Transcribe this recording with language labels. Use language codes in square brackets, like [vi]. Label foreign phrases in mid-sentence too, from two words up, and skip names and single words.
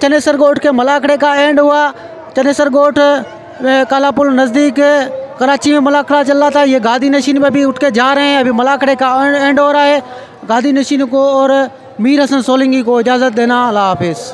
[ur] چنیسر ڳوٹھ کے ملاکھڑے کا اینڈ ہوا چنیسر ڳوٹھ کالاپل نزدیک کراچی میں ملاکھڑا چل رہا تھا یہ گادی نشین میں بھی اٹھ کے جا رہے ہیں ابھی ملاکھڑے کا اینڈ ہو رہا ہے گادی نشین کو اور میر حسن سولنگی کو اجازت دینا اللہ حافظ.